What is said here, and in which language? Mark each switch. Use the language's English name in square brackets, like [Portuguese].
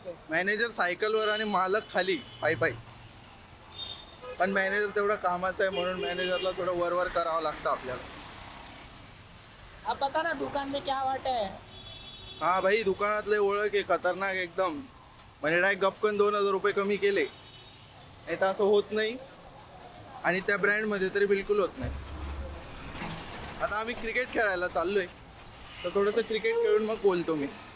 [Marathi] Manager सायकलवर आणि मालक खाली पायी. पण मॅनेजर तेवढा कामाचा आहे म्हणून मॅनेजरला थोडं वर करावं लागतं आपल्याला. [Hindi] अब बता ना दुकान में क्या वाट है. [Marathi] हा भाई दुकानातले ओळख आहे खतरनाक एकदम. म्हणजे डायरेक्ट गपकन 2000 रुपये कमी केले. नाही तर असं होत नाही आणि त्या ब्रँडमध्ये तरी बिलकुल होत नाही. आता आम्ही क्रिकेट खेळायला चाललोय तर थोडंसं क्रिकेट खेळून मग बोलतो मी.